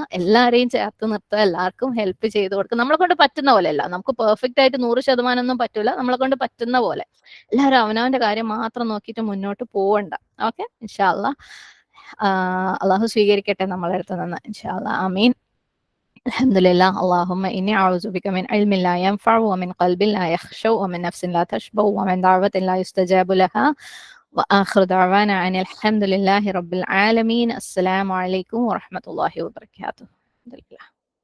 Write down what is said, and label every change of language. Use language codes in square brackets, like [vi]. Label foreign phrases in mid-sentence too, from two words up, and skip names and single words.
[ml] എല്ലാവരെയും ചേർത്ത് നിർത്തുക, എല്ലാവർക്കും ഹെൽപ്പ് ചെയ്ത് കൊടുക്കുക. നമ്മളെ കൊണ്ട് പറ്റുന്ന പോലെ അല്ല, നമുക്ക് പെർഫെക്റ്റ് ആയിട്ട് 100% ഒന്നും പറ്റൂല. നമ്മളെ കൊണ്ട് പറ്റുന്ന പോലെ എല്ലാവരും അവനവന്റെ കാര്യം മാത്രം നോക്കിയിട്ട് മുന്നോട്ട് പോവണ്ട. ഓക്കെ, [ar] إن شاء الله, [ml] അള്ളാഹു സ്വീകരിക്കട്ടെ നമ്മളെ അടുത്ത് നിന്ന്. [ar] إن شاء الله، آمين. الحمد لله. اللهم إني أعوذ بك من علم لا ينفع ومن قلب لا يخشع ومن نفس لا تشبع ومن دعوة لا يستجاب لها وآخر دعوانا أن الحمد لله رب العالمين. السلام عليكم ورحمة الله وبركاته. الحمد لله.